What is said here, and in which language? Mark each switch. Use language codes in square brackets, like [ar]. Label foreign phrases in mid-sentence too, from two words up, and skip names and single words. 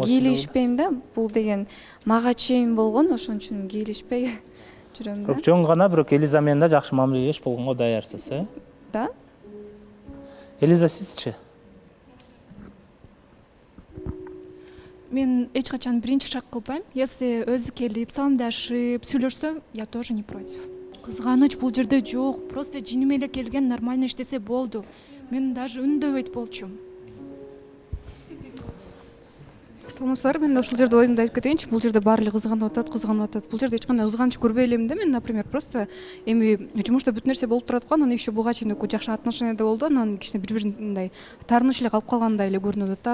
[ky] кийлешпейм да, бул деген мага чейин болгон, ошон үчүн кийлешпей жүрөм да. Жөн гана бирок Элиза менен да жакшы мамилелеш болгонго даярсыз, Да. Элиза, сизчи? Мен эч качан биринчи шаг кылбайм. Если өзү келип саламдашып сүйлөшсө, [ru] я тоже не против. [ky] Кызганыч бул жерде жок, просто жиним эле келген, нормально иштесе болду. Мен даже үндөбөйт болчумун. Саламатсыздар, мен ушул жерде оюмду айтып кетейинчи. Бул жерде баары эле кызганып атат. Бул жерде эч кандай кызганыч көрбөй элем да мен, например, просто эми жумушта бүт нерсе болуп турат го, анан еще буга чейин экөө жакшы отношенияда болду, анан кичине бири-бирин мындай таарыныш эле калып калгандай эле көрүнүп атат да.